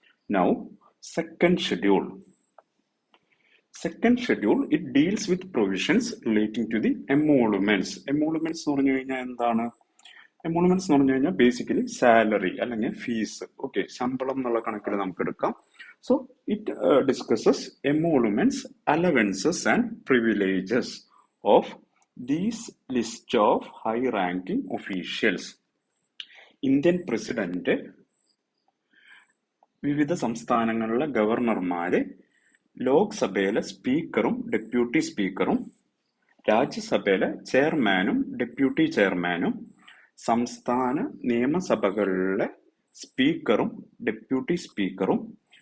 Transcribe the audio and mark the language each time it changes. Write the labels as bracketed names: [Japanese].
[English] Now second schedule. Second schedule it deals with provisions relating to the emoluments. [Malayalam] എമോളുമെന്റ്സ് എന്ന് പറഞ്ഞു കഴിഞ്ഞാൽ എന്താണ്? എമോളുമെന്റ്സ് എന്ന് പറഞ്ഞു കഴിഞ്ഞാൽ ബേസിക്കലി സാലറി അല്ലെങ്കിൽ ഫീസ്, ശമ്പളം എന്നുള്ള കണക്കിൽ നമുക്ക് എടുക്കാം. [English] So it discusses emoluments, allowances and privileges of these list of high-ranking officials. [Malayalam] Indian president, വിവിധ സംസ്ഥാനങ്ങളിലെ ഗവർണർമാര്, ലോക്സഭയിലെ സ്പീക്കറും ഡെപ്യൂട്ടി സ്പീക്കറും, രാജ്യസഭയിലെ ചെയർമാനും ഡെപ്യൂട്ടി ചെയർമാനും, സംസ്ഥാന നിയമസഭകളിലെ സ്പീക്കറും ഡെപ്യൂട്ടി സ്പീക്കറും.